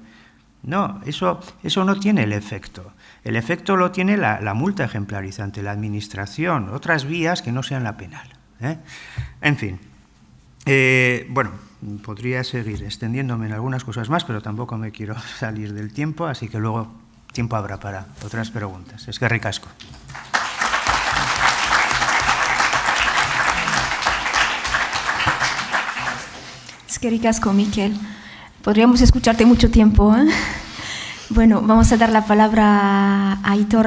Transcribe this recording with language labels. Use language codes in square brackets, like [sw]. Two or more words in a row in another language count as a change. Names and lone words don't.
[es] No, eso no tiene el efecto. El efecto lo tiene la multa ejemplarizante, la administración, otras vías que no sean la penal. En fin, bueno, podría seguir extendiéndome en algunas cosas más, pero tampoco me quiero salir del tiempo, así que luego tiempo habrá para otras preguntas. [eu] Eskerrik asko. Eskerrik asko, Mikel. [es] Podríamos escucharte mucho tiempo, ¿eh? Bueno, vamos a dar la palabra a Aitor